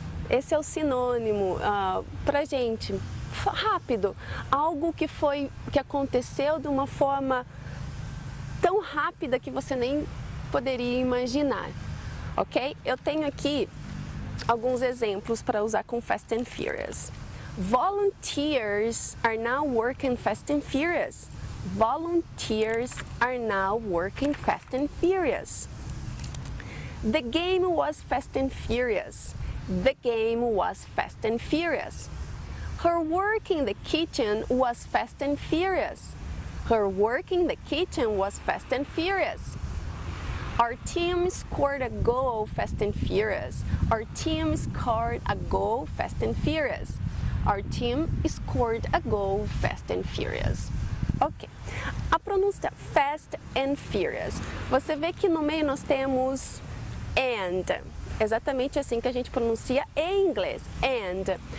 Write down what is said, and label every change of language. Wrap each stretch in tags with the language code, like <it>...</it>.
<pt>Esse é o sinônimo pra gente, rápido, algo que aconteceu de uma forma tão rápida que você nem poderia imaginar, ok? Eu tenho aqui alguns exemplos para usar com Fast and Furious.</pt> <en>Volunteers are now working Fast and Furious. Volunteers are now working Fast and Furious. The game was Fast and Furious. The game was Fast and Furious. Her work in the kitchen was Fast and Furious. Her work in the kitchen was Fast and Furious. Our team scored a goal Fast and Furious. Our team scored a goal Fast and Furious. Our team scored a goal Fast and Furious.</en> <pt>Ok. A pronúncia Fast and Furious. Você vê que no meio nós temos and. Exatamente assim que a gente pronuncia em inglês, and.</pt>